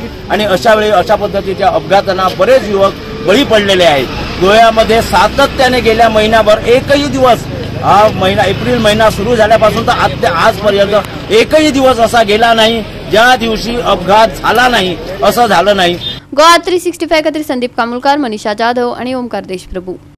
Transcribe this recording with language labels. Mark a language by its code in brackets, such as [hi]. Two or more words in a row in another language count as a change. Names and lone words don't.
[mr] आणि अशा वेळी अशा पद्धतीच्या अपघातांना बरेच युवक बळी पडलेले आहेत। गोव्यामध्ये सातत्याने गेल्या महिन्याभर एकही दिवस, हा महिना एप्रिल महिना सुरू झाल्यापासून तर आजपर्यंत एकही दिवस असा गेला नाही ज्या दिवशी अपघात झाला नाही, असं झालं नाही। [kok] गोवा 365 खातीर संदीप कामुलकार, मनीषा जाधव आणि ओमकार देशप्रभू।